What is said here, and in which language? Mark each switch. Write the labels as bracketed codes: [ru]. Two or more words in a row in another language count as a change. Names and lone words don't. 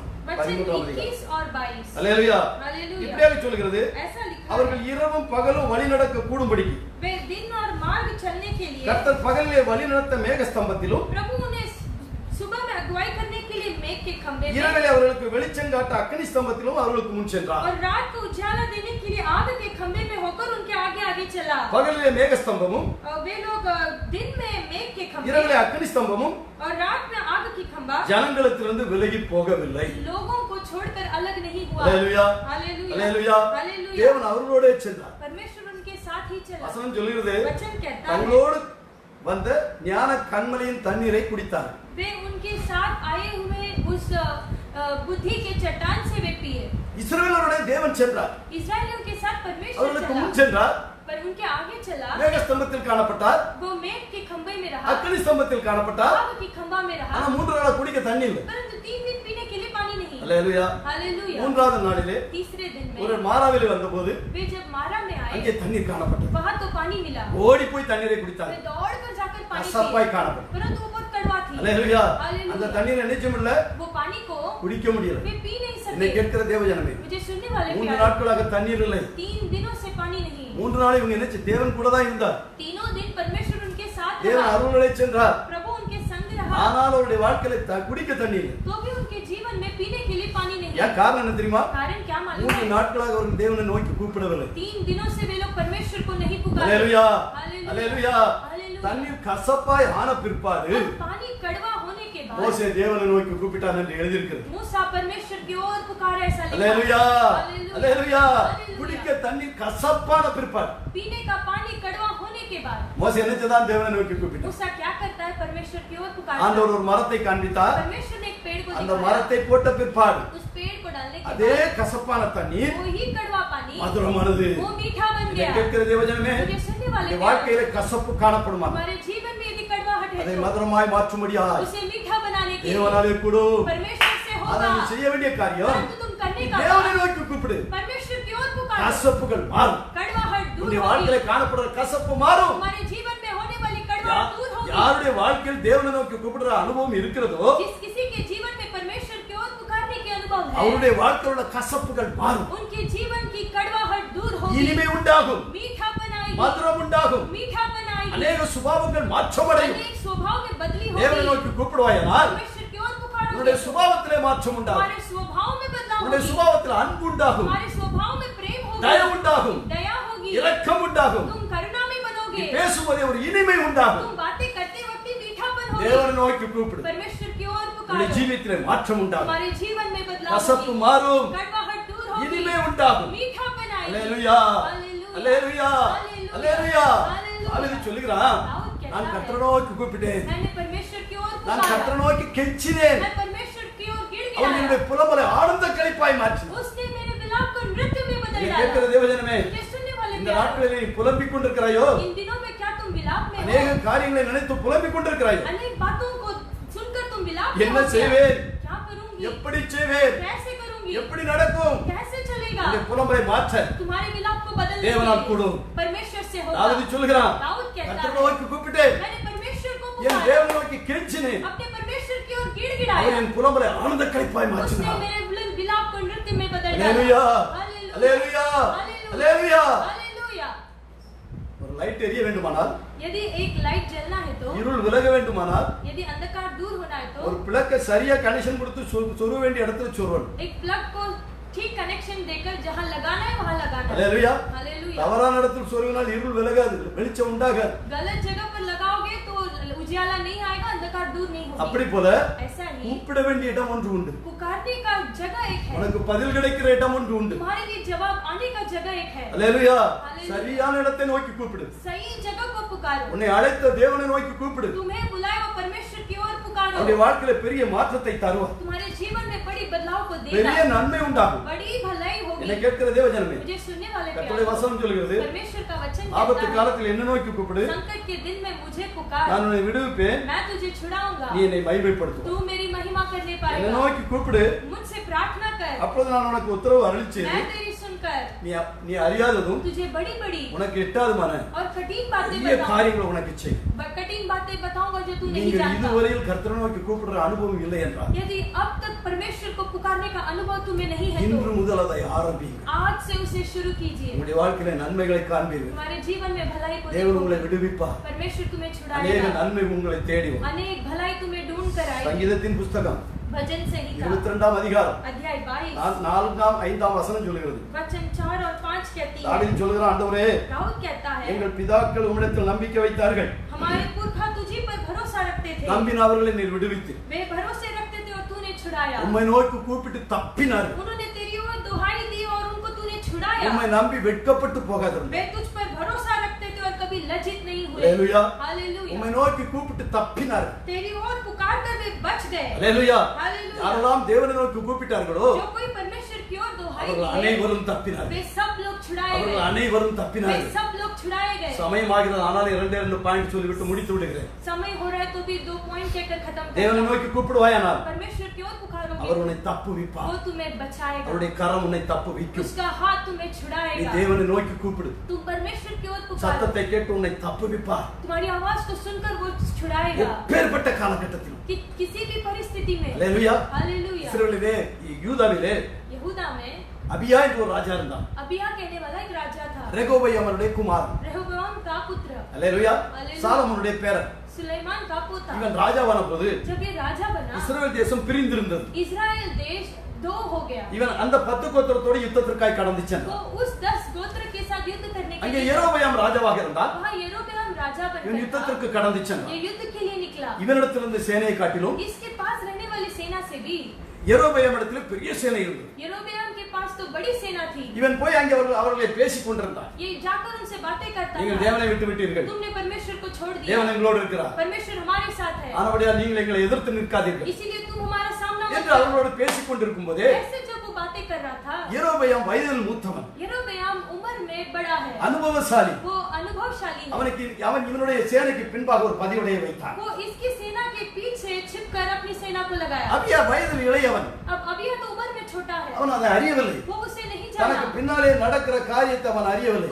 [hi] वचन [ta] 13ஆம் அதிகாரம். [hi] 21 और 22। [ta] அல்லேலூயா. [hi] हालेलुया। [ta] இப்படியாக சொல்கிறது, [hi] ऐसा लिखा [ta] அவர்கள் [hi] है, [ta] இரவும் பகலும் வழி நடக்க கூடும்படிக்கு [hi] वे दिन और मार्ग चलने के लिए [ta] கர்த்தர் பகலிலே வழி நடத்த மேக ஸ்தம்பத்திலும் [hi] प्रभु उन्हें सुबह में अगुवाई करने के लिए मेघ के खंभे में [ta] இரவிலே அவர்களுக்கு வெளிச்சம் காட்ட அக்கினி ஸ்தம்பத்திலும் அவர்களுக்கு முன் சென்றார். [hi] और रात को उजाला देने के लिए आग के खंभे में होकर उनके आगे आगे चला। [ta] பகலிலே மேக ஸ்தம்பமும் [hi] और वे लोग दिन में मेघ के खंभे [ta] இரவிலே அக்கினி ஸ்தம்பமும் [hi] और रात में आग की खंभा [ta] ஜனங்களிடத்திலிருந்து விலகி போகவில்லை. [hi] लोगों को छोड़कर अलग नहीं हुआ। [ta] அல்லேலூயா. [hi] हालेलुया। [ta] அல்லேலூயா. [hi] हालेलुया। [ta] தேவன் அவர்களோடே சென்றார். [hi] परमेश्वर उनके साथ ही चला। [ta] வசனம் சொல்கிறது, [hi] वचन कहता है, [ta] தங்களோடு வந்த ஞான கண்மலையின் தண்ணீரை குடித்தார். [hi] वे उनके साथ आए हुए उस बुद्धि के चट्टान से वे पिए। [ta] இஸ்ரவேலருடைய தேவன் சென்றார். [hi] इस्राएलियों के साथ परमेश्वर [ta] அவர்களுக்கு [hi] चला, [ta] முன் சென்றார். [hi] पर उनके आगे चला। [ta] மேக ஸ்தம்பத்தில் காணப்பட்டார். [hi] वो मेघ के खंभे में रहा, [ta] அக்கினி ஸ்தம்பத்தில் காணப்பட்டார். [hi] आग की खंभा में रहा, [ta] ஆனா 3 நாளா குடிக்க தண்ணி இல்லை. [hi] परंतु 3 दिन पीने के लिए पानी नहीं। [ta] அல்லேலூயா. [hi] हालेलुया। [ta] மூன்றாவது நாளிலே [hi] तीसरे दिन [ta] ஒரு [hi] में [ta] மாராவிலே வந்தபோது [hi] वे जब मारा में [ta] அங்கே [hi] आए [ta] தண்ணீர் காணப்பட்டது. [hi] वहाँ तो पानी मिला। [ta] ஓடி போய் தண்ணீரை குடித்தார். [hi] वे दौड़ कर जाकर पानी [ta] கசப்பாய் [hi] पिए, [ta] காணப்பட்டது. [hi] परंतु वो बहुत कड़वा थी। [ta] அல்லேலூயா. [hi] हालेलुया। [ta] அந்த தண்ணீரை நிச்சயமில்ல [hi] वो पानी को [ta] குடிக்க முடியல. [hi] वे पी नहीं [ta] என்னை [hi] सकते। [ta] கேட்கிற தேவஜனமே, [hi] मुझे सुनने वाले 3 प्यारे, [ta] நாட்களாக தண்ணீர் இல்லை. [hi] 3 दिनों से पानी नहीं। [ta] 3 நாள் இவங்க என்ன தேவன் கூட தான் இருந்தார். [hi] तीनों दिन परमेश्वर उनके साथ [ta] தேவன் [hi] रहा, [ta] அருளை சென்றார். [hi] प्रभु उनके संग रहा, [ta] ஆனால் அவருடைய வாழ்க்கையில குடிக்க தண்ணீர் இல்லை. [hi] तो भी उनके जीवन में पीने के लिए पानी नहीं। [ta] ஏன் காரணம் என்ன தெரியுமா? [hi] कारण क्या मालूम 3 है? [ta] நாட்களாக அவர்கள் தேவனை நோக்கி கூப்பிடவில்லை. [hi] 3 दिनों से वे लोग परमेश्वर को नहीं पुकारे। [ta] அல்லேலூயா. [hi] हालेलुया। [ta] அல்லேலூயா. [hi] हालेलुया। [ta] தண்ணீர் கசப்பாய் ஆன பிற்பாடு [hi] और पानी कड़वा होने के बाद [ta] மோசே தேவனை நோக்கி கூப்பிட்டான் என்று எழுதியிருக்கிறது. [hi] मूसा परमेश्वर की ओर पुकारे, ऐसा लिखा। [ta] அல்லேலூயா. [hi] हालेलुया। [ta] அல்லேலூயா. [hi] हालेलुया। [ta] குடிக்க தண்ணீர் கசப்பான பிற்பாடு [hi] पीने का पानी कड़वा होने के बाद [ta] மோசே என்ன செய்தான்? தேவனை நோக்கி கூப்பிட்டான். [hi] मूसा क्या करता है? परमेश्वर की ओर पुकारता [ta] ஆண்டவர் [hi] है। [ta] ஒரு மரத்தை காண்பித்தார். [hi] परमेश्वर ने एक पेड़ को [ta] அந்த [hi] दिखाया। [ta] மரத்தை போட்ட பிற்பாடு [hi] उस पेड़ को डालने के [ta] அதே [hi] बाद [ta] கசப்பான தண்ணீர் [hi] वो ही कड़वा पानी [ta] மதுரமானது. [hi] वो मीठा बन [ta] இதை [hi] गया। [ta] கேட்கிற தேவஜனமே, [hi] मुझे सुनने वाले [ta] உங்களுடைய வாழ்க்கையில கசப்பு காணப்படுமா? [hi] हमारे जीवन में यदि कड़वाहट है [ta] அதை [hi] तो [ta] மதுரமாய் மாற்றும்படியாய் [hi] उसे मीठा बनाने के लिए [ta] தேவனாலே கூடும். [hi] परमेश्वर से [ta] அதை [hi] होगा। [ta] நீ செய்ய வேண்டிய காரியம், [hi] परंतु तुम करने का [ta] தேவனை [hi] काम [ta] நோக்கி கூப்பிடு. [hi] परमेश्वर की ओर पुकारो। [ta] கசப்புகள் மாறும். [hi] कड़वाहट दूर [ta] உன்னுடைய [hi] होगी। [ta] வாழ்க்கையில காணப்படுற கசப்பு மாறும். [hi] हमारे जीवन में होने वाली कड़वाहट दूर होगी। [ta] யாருடைய வாழ்க்கையில் தேவனை நோக்கி கூப்பிடுற அனுபவம் இருக்கிறதோ [hi] जिस किसी के जीवन में परमेश्वर की ओर पुकारने के अनुभव है, [ta] அவருடைய வாழ்க்கையில் உள்ள கசப்புகள் மாறும். [hi] उनके जीवन की कड़वाहट दूर होगी। [ta] இனிமை உண்டாகும், [hi] मीठा बनाएगी, [ta] மதுரம் உண்டாகும், [hi] मीठा बनाएगी, [ta] அநேக சுபாவங்கள் மாற்றமடையும். [hi] अनेक स्वभाव में बदली [ta] தேவனை [hi] होगी। [ta] நோக்கி கூப்பிடுவாயானால் [hi] परमेश्वर की ओर पुकारोगे [ta] உன்னுடைய [hi] तो [ta] சுபாவத்திலே மாற்றம் உண்டாகும். [hi] हमारे स्वभाव में बदलाव [ta] உன்னுடைய [hi] होगी। [ta] சுபாவத்தில் அன்பு உண்டாகும், [hi] हमारे स्वभाव में प्रेम [ta] தயவு [hi] होगी, [ta] உண்டாகும், [hi] दया होगी, [ta] இரக்கம் உண்டாகும். [hi] तुम करुणा में [ta] நீ [hi] बनोगे, [ta] பேசும்போதே ஒரு இனிமை உண்டாகும். [hi] तुम बातें करते वक्त ही मीठापन होगी। [ta] தேவனை நோக்கி கூப்பிடு. [hi] परमेश्वर की ओर [ta] உன்னுடைய [hi] पुकारो, [ta] ஜீவியத்திலே மாற்றம் உண்டாகும். [hi] हमारे जीवन में बदलाव [ta] கசப்பு [hi] होगी, [ta] மாறும், [hi] कड़वाहट दूर होगी, [ta] இனிமை உண்டாகும். [hi] मीठापन आएगी। [ta] அல்லேலூயா. [hi] हालेलूया। [ta] அல்லேலூயா. [hi] हालेलूया। [ta] அல்லேலூயா. [hi] हालेलूया। [ta] தாவீது சொல்லுகிறான், [hi] दाऊद कहता [ta] நான் [hi] है, [ta] கர்த்தரை நோக்கி கூப்பிட்டேன், [hi] मैंने परमेश्वर की ओर [ta] நான் [hi] पुकारा, [ta] கர்த்தரை நோக்கி கெஞ்சினேன், [hi] मैं परमेश्वर की ओर [ta] அவர் [hi] गिड़गिड़ाया, [ta] என்னுடைய புலம்பலை ஆனந்த களிப்பாய் மாற்றினார். [hi] उसने मेरे विलाप को नृत्य में बदल [ta] நீ [hi] डाला। [ta] கேட்கிற தேவஜனமே, [hi] मुझे सुनने वाले [ta] இந்த [hi] प्यारे, [ta] நாட்களில் நீ புலம்பிக் கொண்டிருக்கிறாயோ? [hi] इन दिनों में क्या तुम विलाप में [ta] அநேக [hi] हो? [ta] காரியங்களை நினைத்து புலம்பிக் கொண்டிருக்கிறாயோ? [hi] अनेक बातों को सुनकर तुम विलाप में [ta] என்ன [hi] हो क्या? [ta] செய்வேன்? [hi] क्या करूंगी? [ta] எப்படி செய்வேன்? [hi] कैसे करूंगी? [ta] எப்படி நடக்கும்? [hi] कैसे चलेगा? [ta] உன்னுடைய புலம்பலை மாற்ற [hi] तुम्हारे विलाप को बदलने [ta] தேவனால் [hi] के लिए [ta] கூடும். [hi] परमेश्वर से होगा। [ta] தாவீது சொல்லுகிறான், [hi] दाऊद कहता [ta] கர்த்தரை [hi] है, [ta] நோக்கி கூப்பிட்டேன், [hi] मैंने परमेश्वर को [ta] என் [hi] पुकारा, [ta] தேவனை நோக்கி கெஞ்சினேன், [hi] अपने परमेश्वर की ओर [ta] அவர் [hi] गिड़गिड़ाया, [ta] என் புலம்பலை ஆனந்த களிப்பாய் [hi] उसने [ta] மாற்றினார். [hi] मेरे विलाप को नृत्य में बदल डाला। [ta] அல்லேலூயா. [hi] हालेलूया। [ta] அல்லேலூயா. [hi] हालेलूया। [ta] அல்லேலூயா. [hi] हालेलूया। [ta] ஒரு லைட் எரிய வேண்டுமானால், [hi] यदि एक लाइट जलना है तो, [ta] இருள் விலக வேண்டுமானால், [hi] यदि अंधकार दूर होना है [ta] ஒரு [hi] तो [ta] பிளக்க சரியா கனெக்ஷன் கொடுத்து சொருக வேண்டிய இடத்துல சொருவணும். [hi] एक प्लग को ठीक कनेक्शन देकर जहां लगाना है वहां लगाना है। [ta] அல்லேலூயா. [hi] हालेलूया। [ta] தவறான இடத்துல சொருகினால் இருள் விலகாது, வெளிச்சம் உண்டாகாது. [hi] गलत जगह पर लगाओगे तो उजियाला नहीं आएगा, अंधकार दूर नहीं [ta] அப்படி [hi] होगी। [ta] போல [hi] ऐसा ही [ta] கூப்பிட வேண்டிய இடம் ஒன்று உண்டு, [hi] पुकारने का जगह एक है, [ta] உனக்கு பதில் கிடைக்கிற இடம் ஒன்று உண்டு. [hi] तुम्हारे लिए जवाब आने का जगह एक है। [ta] அல்லேலூயா. [hi] हालेलूया। [ta] சரியான இடத்தை நோக்கி கூப்பிடு. [hi] सही जगह को पुकारो, [ta] உன்னை அழைத்த தேவனை நோக்கி கூப்பிடு. [hi] तुम्हें बुलाए वो परमेश्वर की ओर पुकारो, [ta] அவருடைய வாழ்க்கையில பெரிய மாற்றத்தை தருவார். [hi] तुम्हारे जीवन में बड़ी बदलाव को [ta] பெரிய [hi] देगा, [ta] நன்மை உண்டாகும். [hi] बड़ी भलाई [ta] என்னை [hi] होगी। [ta] கேட்கிற தேவஜனமே, [hi] मुझे सुनने वाले [ta] கர்த்தருடைய [hi] प्यारे, [ta] வசனம் சொல்கிறது, [hi] परमेश्वर का वचन [ta] ஆபத்து [hi] कहता है, [ta] காலத்தில் என்ன நோக்கி கூப்பிடு, [hi] संकट के दिन में मुझे पुकार, [ta] நான் உன்னை விடுவிப்பேன், [hi] मैं तुझे छुड़ाऊंगा, [ta] நீ என்னை மகிமைப்படுத்துவாய். [hi] तू मेरी महिमा करने [ta] என்னை [hi] पाएगा, [ta] நோக்கி கூப்பிடு, [hi] मुझसे प्रार्थना कर, [ta] அப்பொழுது நான் உனக்கு உத்தரவு அருளிச்சேன். [hi] मैं तेरी सुनकर [ta] நீ அறியாததும் [hi] तुझे बड़ी बड़ी [ta] உனக்கு எட்டாதுமான [hi] और कठिन बातें [ta] பெரிய [hi] बताऊंगा, [ta] காரியங்களை உனக்கு செய். [hi] कठिन बातें बताऊंगा जो तू नहीं [ta] நீங்கள் [hi] जानता। [ta] இதுவரையில் கர்த்தரை நோக்கி கூப்பிடுற அனுபவம் இல்லை என்றால் [hi] यदि अब तक परमेश्वर को पुकारने का अनुभव तुम्हें नहीं है [ta] இன்று [hi] तो [ta] முதல் அதை ஆரம்பிங்க. [hi] आज से उसे शुरू कीजिए। [ta] உங்களுடைய வாழ்க்கையில நன்மைகளை காண்பீர்கள். [hi] तुम्हारे जीवन में भलाई को [ta] தேவன் உங்களை [hi] देखोगे, [ta] விடுவிப்பார். [hi] परमेश्वर तुम्हें [ta] அநேக [hi] छुड़ाएगा, [ta] நன்மை உங்களை தேடி வரும். [hi] अनेक भलाई तुम्हें ढूंढ कर आएगी। [ta] சங்கீதத்தின் புஸ்தகம் [hi] भजन संहिता [ta] 22ஆம் அதிகாரம் [hi] अध्याय 22 [ta] 4ஆம் 5ஆம் வசனம் சொல்கிறது. [hi] वचन 4 और 5 कहती है, [ta] தாவீது சொல்கிறான், ஆண்டவரே, [hi] दाऊद कहता है, [ta] எங்கள் பிதாக்கள் உம்மிடத்தில் நம்பிக்கை வைத்தார்கள், [hi] हमारे पुरखा तुझी पर भरोसा रखते थे, [ta] நம்பின அவர்களை நீர் விடுவித்து [hi] वे भरोसे रखते थे और तूने छुड़ाया, [ta] உம்மை நோக்கி கூப்பிட்டு தப்பினார்கள். [hi] उन्होंने तेरी ओर दुहाई दी और उनको तूने छुड़ाया, [ta] உம்மை நம்பி வெட்கப்பட்டு போகாதீர்கள். [hi] वे तुझ पर भरोसा रखते थे और कभी लज्जित नहीं हुए। [ta] அல்லேலூயா. [hi] हालेलूया। [ta] உம்மை நோக்கி கூப்பிட்டு தப்பினார்கள். [hi] तेरी ओर पुकार कर वे बच गए। [ta] அல்லேலூயா. [hi] हालेलूया। [ta] யாரெல்லாம் தேவனை நோக்கி கூப்பிட்டார்களோ [hi] जो कोई परमेश्वर की ओर दुहाई [ta] அவர்கள் [hi] दिए, [ta] அனைவரும் தப்பினார்கள். [hi] वे सब लोग छुड़ाए [ta] அவர்கள் [hi] गए, [ta] அனைவரும் [hi] वे [ta] தப்பினார்கள். [hi] सब लोग छुड़ाए गए। [ta] சமயமாகிறது, ஆனால் 2 பாயிண்ட் சொல்லிவிட்டு முடித்து விடுகிறேன். [hi] समय हो रहा है तो भी 2 पॉइंट कहकर खत्म [ta] தேவனை [hi] करो। [ta] நோக்கி கூப்பிடுவாயானால் [hi] परमेश्वर की ओर [ta] அவர் [hi] पुकारोगे, [ta] உன்னை தப்புவிப்பார். [hi] वो तुम्हें बचाएगा, [ta] அவருடைய கரம் உன்னை தப்புவிக்கும். [hi] उसका हाथ तुम्हें [ta] நீ [hi] छुड़ाएगा। [ta] தேவனை நோக்கி கூப்பிடு. [hi] तुम परमेश्वर की ओर पुकारो, [ta] சத்தத்தை கேட்டு உன்னை தப்புவிப்பார். [hi] तुम्हारी आवाज को सुनकर वो छुड़ाएगा। [ta] எப்பேற்பட்ட காலகட்டத்திலும் [hi] कि किसी भी परिस्थिति में। [ta] அல்லேலூயா. [hi] हालेलूया। [ta] இஸ்ரவேலிலே, யூதாவிலே [hi] यहूदा में [ta] அபியா என்ற ஒரு ராஜா இருந்தான். [hi] अबिया कहने वाला एक राजा था, [ta] ரெகோபெயாம் அவருடைய குமாரன். [hi] रेहोबोआम का पुत्र, [ta] அல்லேலூயா. அல்லேலூயா. சாலமோனுடைய பேரன். [hi] सुलेमान का पोता। [ta] இவன் ராஜாவான போது [hi] जब ये राजा बना, [ta] இஸ்ரவேல் தேசம் பிரிந்திருந்தது. [hi] इजराइल देश 2 हो गया। [ta] இவன் அந்த 10 கோத்திரத்தோடு யுத்தத்திற்காக கடந்து சென்றான். [hi] वो उस 10 गोत्र के साथ युद्ध करने के [ta] அங்கே [hi] लिए [ta] யெரொபெயாம் ராஜாவாக இருந்தான். [hi] वहाँ यरोबेआम राजा [ta] இவன் [hi] बनकर [ta] யுத்தத்திற்கு கடந்து சென்றான். [hi] ये युद्ध के लिए निकला। [ta] இவனிடத்திலிருந்து சேனையை காட்டிலும் [hi] इसके पास रहने वाली सेना से भी [ta] யெரொபெயாம் இடத்துல பெரிய சேனை இருந்தது. [hi] यरोबेआम के पास तो बड़ी सेना थी। [ta] இவன் போய் அங்கே அவர்களை பேசிக் கொண்டிருந்தான். [hi] ये जाकर उनसे बातें करता [ta] நீங்கள் [hi] था, [ta] தேவனை விட்டு விட்டீர்கள், [hi] तुमने परमेश्वर को छोड़ दिया, [ta] தேவன் எங்களோடு இருக்கிறார், [hi] परमेश्वर हमारे साथ है, [ta] ஆனபடியால் நீங்கள் எங்களை எதிர்த்து நிற்காதீர்கள் [hi] इसीलिए तुम हमारा सामना मत [ta] என்று [hi] करो। [ta] அவர்களோடு பேசிக் கொண்டிருக்கும் போதே [hi] ऐसे जब वो बातें कर रहा था, [ta] யெரொபெயாம் வயதில் மூத்தவன், [hi] यरोबेआम उम्र में बड़ा है, [ta] அனுபவசாலி. [hi] वो अनुभवशाली है। [ta] அவன் இவனுடைய சேனைக்கு பின்பாக ஒரு பதிவுடைய வைத்தான். [hi] वो इसकी सेना के पीछे छिपकर अपनी सेना को लगाया। [ta] அபியா வயதில் இளையவன், [hi] अब अबिया तो उम्र में छोटा है, [ta] அவன் அதை அறியவில்லை. [hi] वो उसे नहीं [ta] தனக்கு [hi] जाना, [ta] பின்னாலே நடக்கிற காரியத்தை அவன் அறியவில்லை.